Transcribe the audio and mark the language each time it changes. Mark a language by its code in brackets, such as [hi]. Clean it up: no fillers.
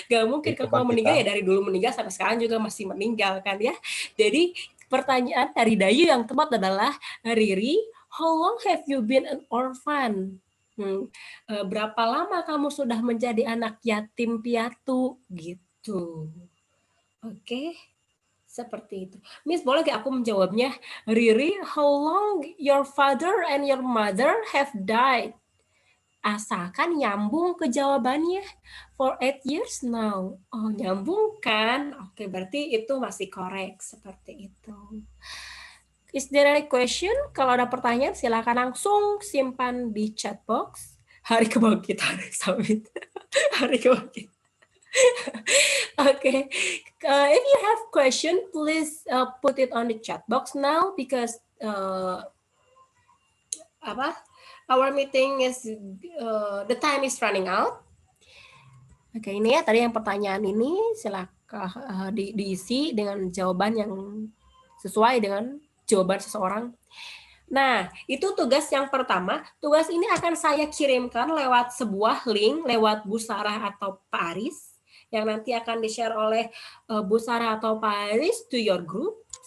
[id] Gak mungkin kalau meninggal ya dari dulu meninggal sampai sekarang juga masih meninggal kan ya. Jadi pertanyaan dari Dayu yang tepat adalah, Riri, how long have you been an orphan? Berapa lama kamu sudah menjadi anak yatim piatu gitu. Oke. Seperti itu. Miss, boleh gak aku menjawabnya? [en] Riri, how long your father and your mother have died? [id] Asalkan nyambung ke jawabannya. For 8 years now. Oh, nyambung kan? Oke, berarti itu masih korek. [en] Seperti itu. Is there any question? [id] Kalau ada pertanyaan, silakan langsung simpan di chat box. Hari kebangkitan, Samit. Hari kebangkitan. Okay. [en] If you have question, please put it on the chat box now because our meeting is the time is running out. [id] Oke, ini ya tadi yang pertanyaan ini silakan diisi dengan jawaban yang sesuai dengan jawaban seseorang. Nah, itu tugas yang pertama. Tugas ini akan saya kirimkan lewat sebuah link, lewat Bu Sarah atau Pak Aris, yang nanti akan di-share oleh Bu Sarah atau Pak Aris to your group.